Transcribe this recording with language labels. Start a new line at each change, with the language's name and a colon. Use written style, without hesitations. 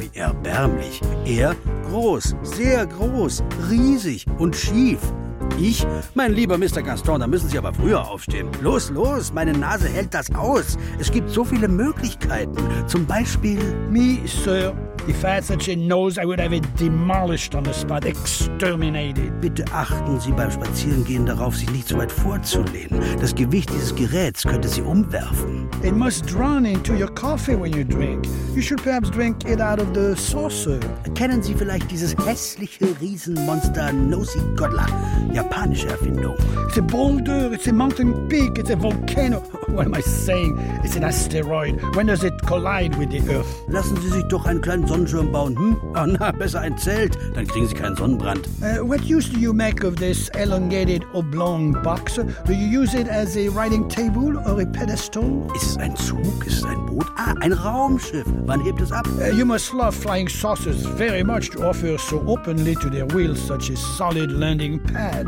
German: Wie erbärmlich. Er? Groß, sehr groß, riesig und schief. Ich? Mein lieber Mr. Gaston, da müssen Sie aber früher aufstehen. Los, los, meine Nase hält das aus. Es gibt so viele Möglichkeiten. Zum Beispiel...
English: Me, Sir. If I had such a nose, I would have it demolished on the spot, exterminated.
German: Bitte achten Sie beim Spazierengehen darauf, sich nicht zu weit vorzulehnen. Das Gewicht dieses Geräts könnte Sie umwerfen.
English: It must run into your coffee when you drink. You should perhaps drink it out of the saucer.
German: Kennen Sie vielleicht dieses hässliche Riesenmonster Nosy-Godla? Japanische Erfindung.
English: It's a boulder, it's a mountain peak, it's a volcano. What am I saying? It's an asteroid. When does it collide with the Earth?
German: Lassen Sie sich doch einen kleinen Sonnenschirm bauen, hm? Oh, na, besser ein Zelt, dann kriegen Sie keinen Sonnenbrand.
English: What use do you make of this elongated oblong box? Do you use it as a writing table or a pedestal?
German: Ist es ein Zug? Ist es ein Boot? Ah, ein Raumschiff. Wann hebt es ab?
English: You must love flying saucers very much to offer so openly to their wheels such a solid landing pad.